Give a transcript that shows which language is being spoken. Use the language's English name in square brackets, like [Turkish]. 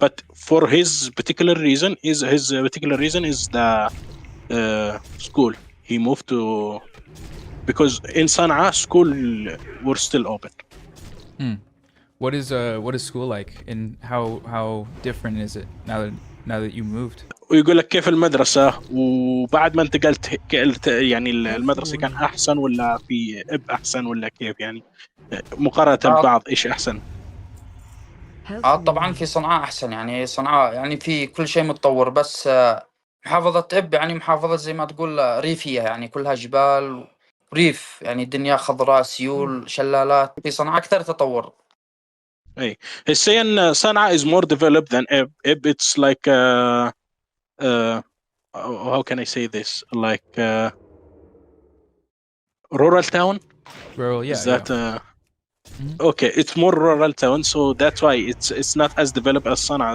[English] But for his particular reason is the school. He moved to because in Sana'a school were still open. What is school like, and how different is it now that you moved? [Arabic] ويقول لك كيف المدرسة وبعد ما انتقلت يعني المدرسة كان أحسن ولا في إب أحسن ولا كيف يعني مقارنة ببعض إيش أحسن؟ طبعا في صنعاء أحسن، يعني صنعاء يعني في كل شيء متطور، بس محافظة إب يعني محافظة زي ما تقول ريفية، يعني كلها جبال وريف، يعني الدنيا خضراء، سيول، شلالات. في صنعاء أكثر تطور. [English] Hey, he's saying Sana'a is more developed than Ib. Ib it's like how can I say this? Like rural town. Rural, yeah. Is that yeah. Okay, it's more rural town, so that's why it's not as developed as Sana'a.